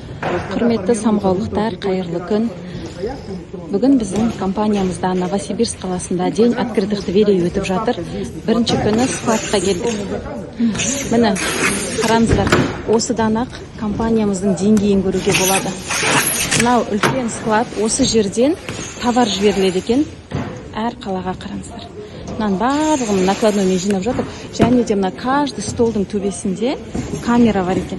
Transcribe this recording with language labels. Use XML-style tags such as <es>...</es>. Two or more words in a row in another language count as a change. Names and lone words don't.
<kk>Құрметті самғаулықтар, қайырлы күн. Бүгін біздің компаниямызда Новосибирск қаласында</kk> <ru>день открытых дверей</ru> <kk>өтіп жатыр. Бірінші күні складқа келдік. Міне, қараңыздар, осыдан ақ компаниямыздың деңгейін көруге болады. Мынау үлкен склад, осы жерден товар жіберіледі екен. Әр қалаға қараңыздар. Мынан барлығын накладноймен жинап жатыр. Және де мына каждый столдың төбесінде камера бар екен.</kk>